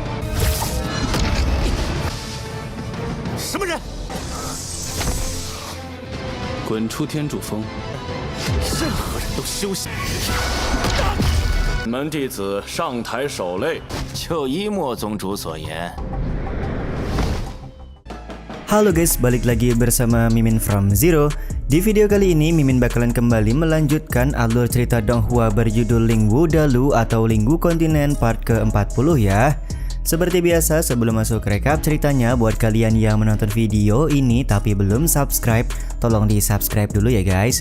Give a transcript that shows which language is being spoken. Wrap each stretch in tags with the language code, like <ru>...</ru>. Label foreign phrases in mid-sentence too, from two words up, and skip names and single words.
<zh>什么人？滚出天柱峰！任何人都休息。门弟子上台守擂。就依莫宗主所言。</zh> <id>Halo guys, balik lagi bersama Mimin from Zero. Di video kali ini Mimin bakalan kembali melanjutkan alur cerita Donghua berjudul Lingwu Dalu atau Lingwu Kontinen part ke-40 ya. Seperti biasa, sebelum masuk rekap ceritanya, buat kalian yang menonton video ini tapi belum subscribe, tolong di subscribe dulu ya guys.</id>